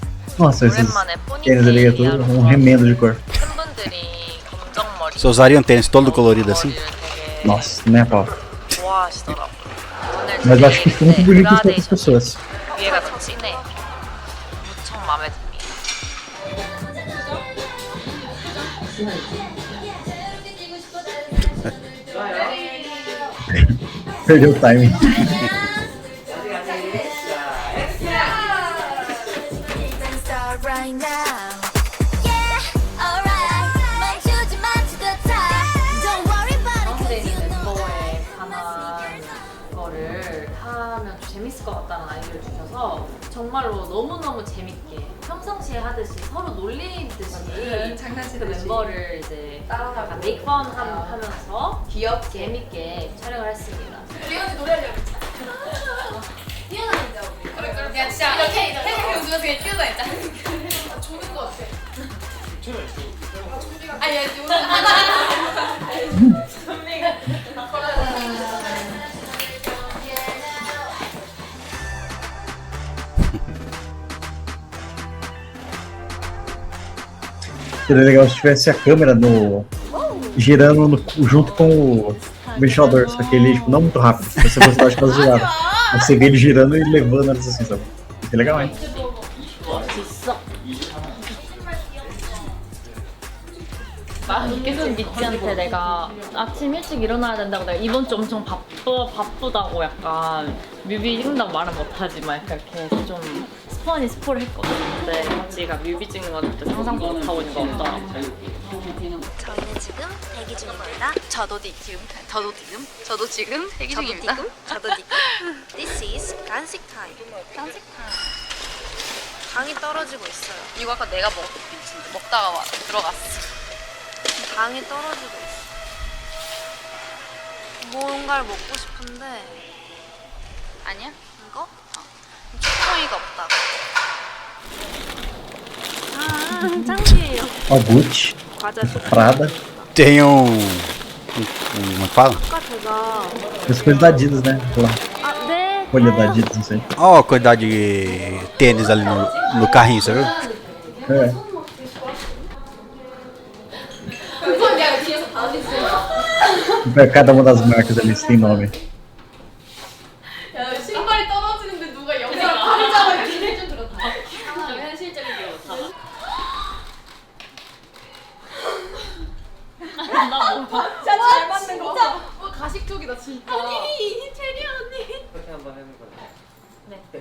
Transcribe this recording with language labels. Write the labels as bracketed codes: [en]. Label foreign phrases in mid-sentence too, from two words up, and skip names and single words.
[pt] Nossa, esses [ko] 오랜만에 [pt] tênis ali é [ko] 포니테일 [pt] tudo um remendo de cor. [ko] 팬분들이 검정 머리 [pt] Você usaria um tênis todo colorido assim? [ko] 머리를 되게 [pt] Nossa, né, pau? [ko] 좋아하시더라고요. 오늘 [pt] Mas eu acho que fica muito bonito para outras [ko] 그라데이션 [pt] pessoas. [ko] 위에가 좀 진해. 무척 마음에 듭니다. [pt] Perdeu o timing. [en] Then start right now. Yeah, alright. [ko] 멈추지 마 [en] to the top. Don't worry about it, 'cause you know [ko] 멤버에 관한 거를 하면 좀 재밌을 것 같다는 아이디어를 주셔서 정말로 너무너무 재밌게 평상시에 하듯이 서로 놀리듯이 그 멤버를 이제 약간 [en] make fun [ko] 하면서 귀엽게 재밌게 촬영을 했습니다. 리언이 노래하려고 했잖아. 뛰어다니자 우리. 그래. 야 진짜 이렇게 웃으면서 그냥 뛰어다니자. 좋은 거 같아. 아니 아니 오늘 [pt] Seria legal se tivesse a câmera no girando junto com o ventilador, só que ele tipo, não muito rápido. Você velocidade quase girada. Você vê ele girando e levando elas assim, sabe? Isso é legal, hein? [ko] 계속 미찌한테 내가 아침 일찍 일어나야 된다고 내가 이번 주 엄청 바쁘다고 약간 뮤비 찍는다고 말은 못하지만 약간 이렇게 해서 좀 스포를 했거든. 근데 같이가 뮤비 찍는 거 진짜 상상도 못하고 있는 거 없더라고. 저희는 지금 대기 중입니다. 저도 지금 대기 중입니다. 저도 지금. [en] This is [ko] 간식 타임. 간식 타임. 당이 떨어지고 있어요. 이거 아까 내가 먹다가 들어갔어. 당이 떨어지고 있어. 뭔가를 먹고 싶은데 아니야? 이거? 초코이가 없다고. 짱이에요. [pt] Albut, [ko] 과자 초코. [pt] Prada, Tem como é que fala? [ko] 아까 제가 [pt] as coisas da Adidas, né? Sei lá, [ko] 아 네. [pt] folha da Adidas, não sei. Ó, a quantidade de tênis ali no carrinho, você viu? É. [ko] 야 뒤에서 다른 있어. [pt] Cada uma das marcas ali tem nome. [ko] 야 신발이 떨어지는데 누가 영상 카메라가 이렇게 해준 그렇다. 현실적이게 못하다. 잘 맞는 거. 진짜 뭐 가식적이다 진짜. 아니 체리 언니. 그렇게 한번 해는 거야. 네.